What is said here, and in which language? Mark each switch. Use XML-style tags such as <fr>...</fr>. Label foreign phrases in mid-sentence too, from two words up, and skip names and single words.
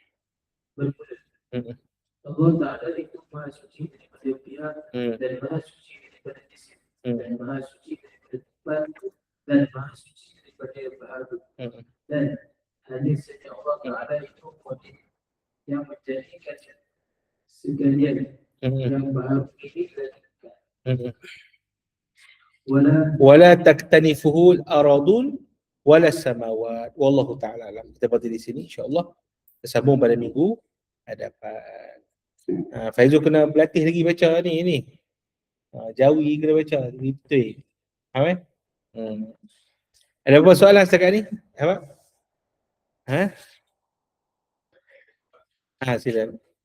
<ms>Allah Ta'ala itu maha suci daripada pihak dan maha suci daripada jisim dan maha suci daripada batu dan maha suci daripada baharu dan hanya saja Allah Ta'ala itu qadir yang menjadikan sekalian yang baharu ini dilahirkan</ms> <ar>ولا تكتنفه الأرضون ولا سماوات والله تعالى أعلم.</ar> <ms>Kita berhenti di sini insya-Allah. Kita sambung pada minggu hadapan. Faizul kena berlatih lagi baca ni. Jawi kena baca betul. Faham eh? Ada apa soalan setakat ni? Apa? Silakan.</ms>